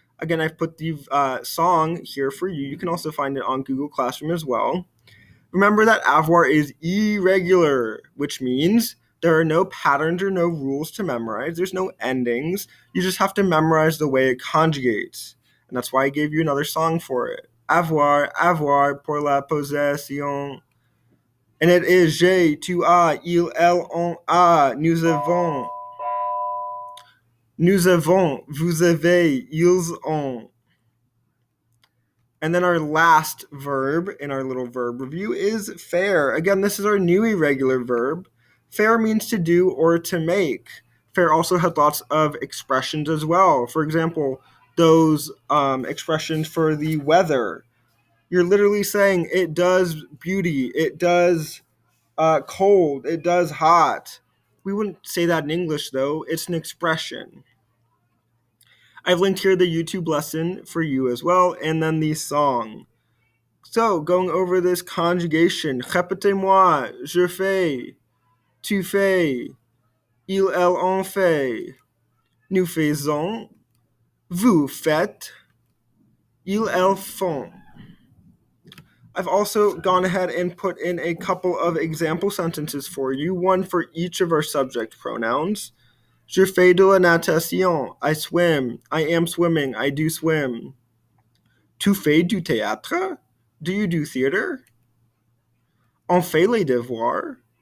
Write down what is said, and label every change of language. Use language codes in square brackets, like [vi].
[en] Again, I've put the song here for you. You can also find it on Google Classroom as well. Remember that avoir is irregular, which means there are no patterns or no rules to memorize. There's no endings. You just have to memorize the way it conjugates. And that's why I gave you another song for it. [fr] Avoir, avoir pour la possession. And it is j'ai, tu as, il, elle, on a, nous avons, vous avez, ils ont. [en] And then our last verb in our little verb review is faire. Again, this is our new irregular verb. Faire means to do or to make. Faire also has lots of expressions as well. For example, those expressions for the weather. You're literally saying it does beauty, it does cold, it does hot. We wouldn't say that in English though, it's an expression. I've linked here the YouTube lesson for you as well, and then the song. [fr] So, going over this conjugation, répétez-moi, je fais, tu fais, il, elle, on fait, nous faisons, vous faites, ils, elles font. [en] I've also gone ahead and put in a couple of example sentences for you, one for each of our subject pronouns. Je fais de la natation. I swim. I am swimming. I do swim. [fr] Tu fais du théâtre? Do you do theater? On fait les devoirs?